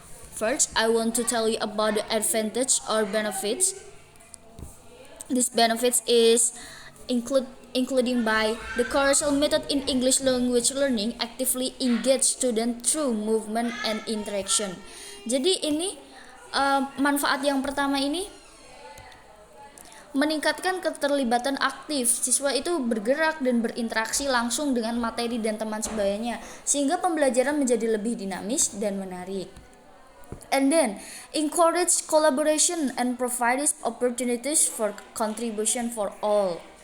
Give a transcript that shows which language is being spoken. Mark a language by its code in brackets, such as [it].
[en] First, I want to tell you about the advantage or benefits. These benefits is including by the carousel method in English language learning actively engage student through movement and interaction. [id] Jadi ini manfaat yang pertama ini meningkatkan keterlibatan aktif. Siswa itu bergerak dan berinteraksi langsung dengan materi dan teman sebayanya, sehingga pembelajaran menjadi lebih dinamis dan menarik. [en] And then, encourage collaboration and provides opportunities for contribution for all.